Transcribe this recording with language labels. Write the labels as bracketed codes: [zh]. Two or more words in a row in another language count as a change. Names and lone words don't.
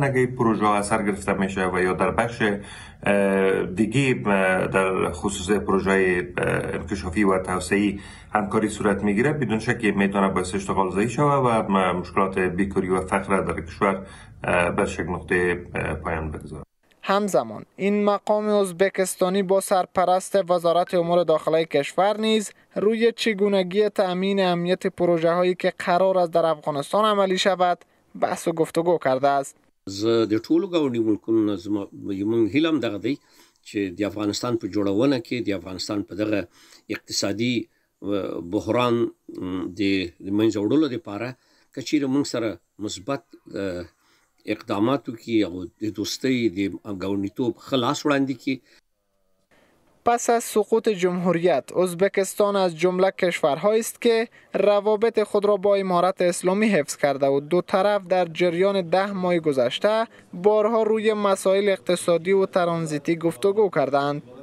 [fa] اگه این پروژه اثر گرفته میشه و یا در بخش دیگه در خصوص پروژه انکشافی و توسعه‌ای همکاری صورت میگیره بدون شک میتونه باعث اشتغال زایی شود و مشکلات بیکاری و فقر در کشور به شک نقطه پایان بگذاره. همزمان این مقام ازبکستانی با سرپرست وزارت امور داخلی کشور نیز روی چگونگی تأمین امنیت پروژه هایی که قرار است در افغانستان عملی شود بحث و گفتگو کرده است. [ps] زه د ټولو ګاونډي ملکونو زموږ هیله هم دغه دی چې د افغانستان په جوړونه کې د افغانستان په دغه اقتصادي بحران د منځه وړلو لپاره که چیرې موږ سره مثبت اقداماتو کې او د دوستۍ د ګاونډیتوب خلاص وړاندې کې. [fa] پس از سقوط جمهوریت ازبکستان از جمله کشورهایی است که روابط خود را با امارت اسلامی حفظ کرده و دو طرف در جریان 10 ماه گذشته بارها روی مسائل اقتصادی و ترانزیتی گفتگو کردند.